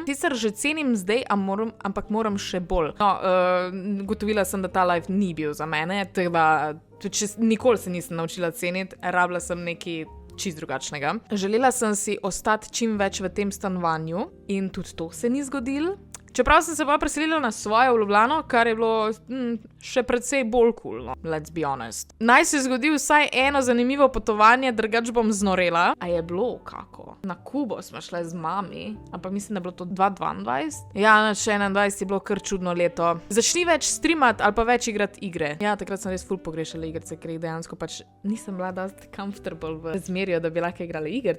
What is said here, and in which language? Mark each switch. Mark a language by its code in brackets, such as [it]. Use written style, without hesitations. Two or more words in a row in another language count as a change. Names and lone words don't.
[sl] Sicer že cenim zdaj, ampak moram še bolj. No, gotovila sem, da ta life ni bil za mene, tako da nikoli se nisem naučila ceniti, rabila sem nekaj čist drugačnega. Želela sem si ostati čim več v tem stanovanju in tudi to se ni zgodilo. Čeprav sem se pa preselila na svoje v Ljubljano, kar je bilo še precej bolj cool, no. [en] Let's be honest. [sl] Naj se zgodi vsaj eno zanimivo potovanje, drugač bom znorela. A je bilo kako? Na Kubo smo šle z mami, ampak mislim, da je bilo to 2022. Ja, še 21 je bilo kar čudno leto. Začni več streamati ali pa več igrati igre. Ja, takrat sem res ful pogrešala igrice, ker jih dejansko pač nisem bila dosti comfortable v razmerju, da bi lahko igrala igrice.